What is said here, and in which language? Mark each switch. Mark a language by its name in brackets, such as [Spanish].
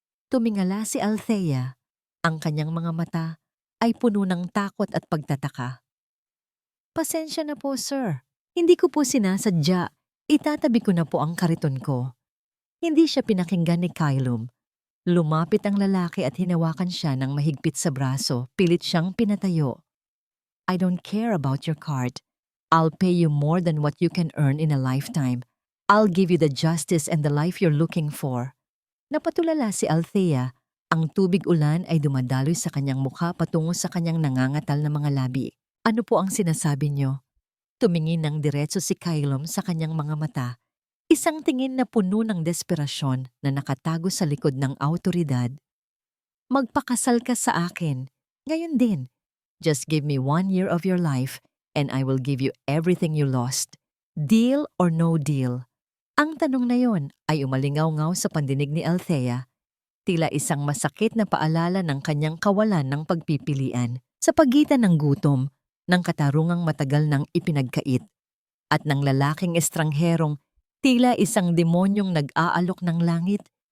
[Filipino] Tumingala si Althea. Ang kanyang mga mata ay puno ng takot at pagtataka. "Pasensya na po, sir. Hindi ko po sinasadya. Itatabi ko na po ang kariton ko." Hindi siya pinakinggan ni Calum. Lumapit ang lalaki at hinawakan siya ng mahigpit sa braso. Pilit siyang pinatayo. [English] "I don't care about your cart. I'll pay you more than what you can earn in a lifetime. I'll give you the justice and the life you're looking for." [Filipino] Napatulala si Althea. Ang tubig ulan ay dumadaloy sa kanyang mukha patungo sa kanyang nangangatal na mga labi. "Ano po ang sinasabi niyo?" Tumingin ng diretso si Calum sa kanyang mga mata. Isang tingin na puno ng desperasyon na nakatago sa likod ng awtoridad. "Magpakasal ka sa akin. Ngayon din. [English] Just give me 1 year of your life and I will give you everything you lost. Deal or no deal?" [Filipino] Ang tanong na yon ay umalingaw-ngaw sa pandinig ni Althea. Tila isang masakit na paalala ng kanyang kawalan ng pagpipilian sa pagitan ng gutom, ng katarungang matagal nang ipinagkait, at ng lalaking estrangherong tila isang demonyong nag-aalok ng langit.